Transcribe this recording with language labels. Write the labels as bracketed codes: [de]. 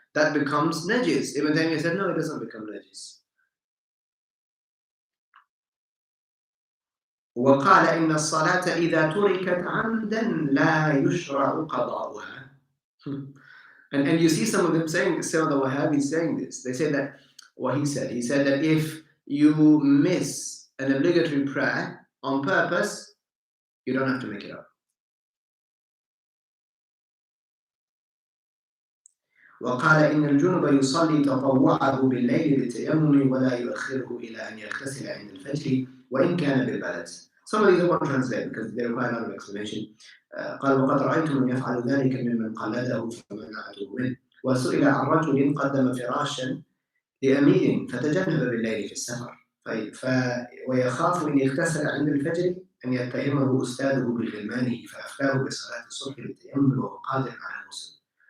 [en] That becomes najis. Ibn Taymiyah said, no, it doesn't become najis. [ar] وقال إن الصلاة إذا تركت عمدا لا يشرع قضاؤها. [en] And you see some of them saying, some of the Wahhabis saying this. They say that, what he said that if you miss an obligatory prayer on purpose, you don't have to make it up. [ar] وقال إن الجنب يصلي تطوعه بالليل بالتيمم ولا يؤخره إلى أن يغتسل عند الفجر وإن كان بالبلد. [en] Some of these I won't translate because they require a lot of explanation. [ar] قال وقد رأيت من يفعل ذلك ممن قلده فمنعته منه. وسئل عن رجل قدم فراشا لأمير فتجنب بالليل في السفر ويخاف إن يغتسل عند الفجر أن يتهمه أستاذه بغلمانه فأفتاه بصلاة الصبح بالتيمم وهو قادر على الغسل.